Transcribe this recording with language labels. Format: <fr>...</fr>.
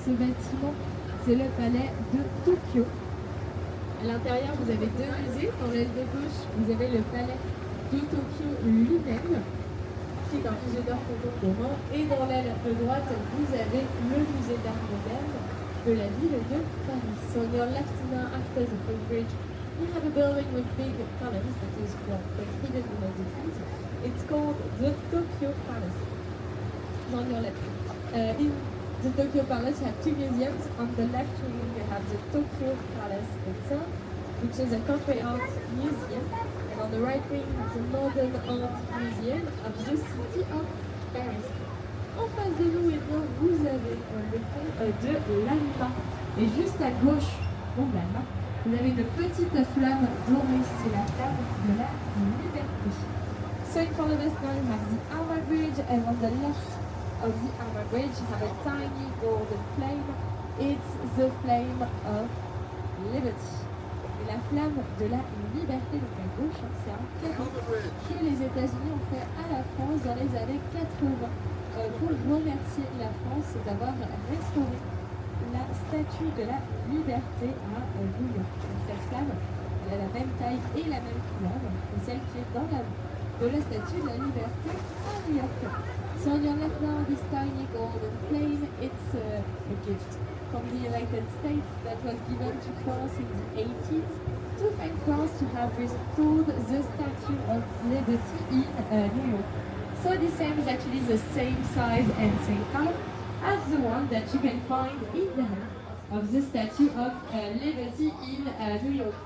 <fr>Ce bâtiment, c'est le palais de Tokyo. À l'intérieur, vous avez deux musées. Dans l'aile de gauche, vous avez le palais de Tokyo lui-même, qui est un musée d'art contemporain. Et dans l'aile de droite, vous avez le musée d'art moderne de la ville de Paris.</fr> <en>So on your left now, after the full bridge, you have a building with big columns that is quite hidden in the distance. It's called the Tokyo Palace. On your left. In the Tokyo Palace, you have two museums. On the left wing, you have the Tokyo Palace itself, which is a country art museum. And on the right wing, you have the Modern Art Museum of the city of Paris.</en> <fr>En face de nous, vous avez le pont de l'Alma. Et juste à gauche de l'Alma, vous avez une petite flamme dorée. C'est la flamme de la liberté.</fr> <en>So in front of us now you have the Alma Bridge, and on the left of the Alma Bridge you have a tiny golden flame. It's the flame of liberty.</en> <fr>Et la flamme de la liberté, donc à gauche, c'est un cadeau que les États-Unis ont fait à la France dans les années 80. Pour remercier la France d'avoir restauré la statue de la liberté à New York. Cette flamme, elle a la même taille et la même couleur que celle qui est dans la statue de la liberté à New York.</fr> <en>So on your left now, this tiny golden flame, it's a gift from the United States that was given to France in the 80s to thank France to have restored the Statue of Liberty in New York. So this same is actually the same size and same color as the one that you can find in the hand of the Statue of Liberty in New York.</en>